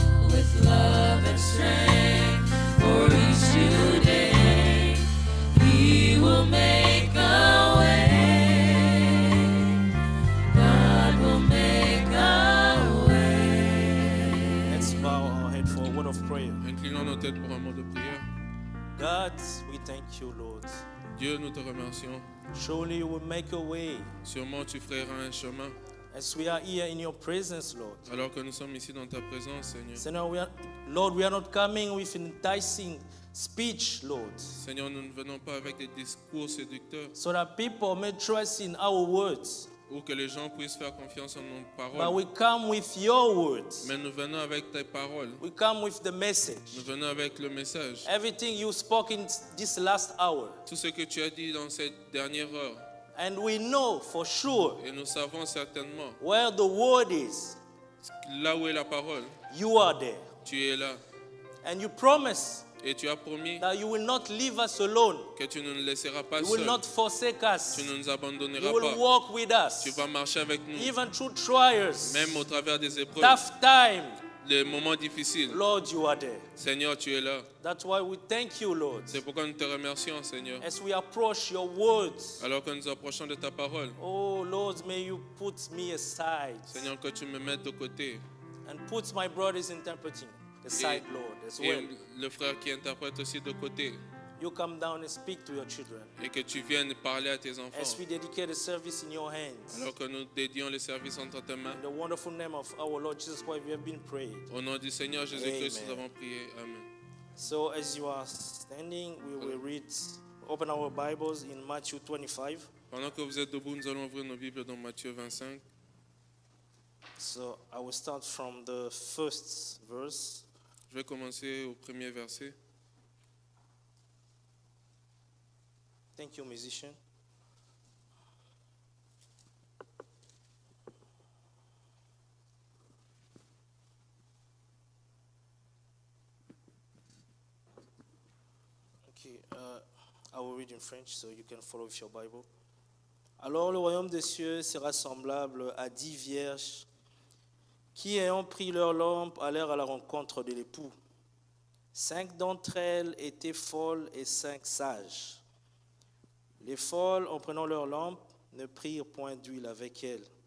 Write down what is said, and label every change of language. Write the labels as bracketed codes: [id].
[en] With love and strength for each new day, He will make a way. God will make a way. Let's bow our head for a word of prayer. [fr] Inclinons nos têtes pour un mot de prière. [en] God, we thank you, Lord. [fr] Dieu, nous te remercions. [en] Surely you will make a way [fr] Sûrement tu feras un chemin. [en] as we are here in your presence, Lord. [fr] Alors que nous sommes ici dans ta présence, Seigneur. [en] Seigneur, Lord, we are not coming with enticing speech, Lord, [fr] Seigneur, nous ne venons pas avec des discours séducteurs [en] so that people may trust in our words. [fr] ou que les gens puissent faire confiance en nos [en] But [fr] paroles. [en] we come with your words. [fr] Mais nous venons avec tes paroles. [en] We come with the message. [fr] Nous venons avec le message. [en] Everything you spoke in this last hour. [fr] Tout ce que tu as dit dans cette dernière heure. [en] And we know for sure [fr] Et nous savons certainement, [en] where the word is, [fr] là où est la parole, [en] you are there. [fr] tu es là. [en] And you promise [fr] Et tu as promis [en] that you will not leave us alone. [fr] que tu ne nous laisseras pas [en] You will [fr] seuls. [en] not forsake us. [fr] Tu ne nous [en] You [fr] abandonneras [en] will [fr] pas. [en] walk with us. [fr] Tu vas marcher avec nous. [en] Even through trials, [fr] Même au travers des épreuves, [en] tough time, [fr] des moments difficiles. [en] Lord, you are there. [fr] Seigneur, tu es là. [en] That's why we thank you, Lord. [fr] C'est pourquoi nous te remercions, Seigneur. [en] As we approach your words, [fr] Alors que nous approchons de ta parole, [en] oh Lord, may you put me aside [fr] Seigneur, que tu me mettes de côté. [en] and put my brothers interpreting aside, Lord, as [fr] Et [en] well. [fr] le frère qui interprète aussi de côté. [en] You come down and speak to your children. [fr] Et que tu viennes parler à tes [en] As [fr] enfants. [en] we dedicate the service in your hands. [fr] Alors que nous dédions le service entre tes mains. [en] In the wonderful name of our Lord Jesus Christ, we have been prayed. [fr] Au nom du Seigneur Jésus-Christ, [en] Amen. [fr] nous avons prié. Amen. [en] So as you are standing, we will open our Bibles in Matthew 25. [fr] Pendant que vous êtes debout, nous allons ouvrir nos Bibles dans Matthieu 25. [en] So I will start from the first verse. [fr] Je vais commencer au premier verset. [en] Thank you, musician. Okay, I will read in French so you can follow with your Bible. [fr] Alors le royaume des cieux sera semblable à 10 vierges qui, ayant pris leur lampe, allèrent à la rencontre de l'époux. 5 d'entre elles étaient folles et 5 sages. Les folles, en prenant leur lampe, ne prirent point d'huile avec elles.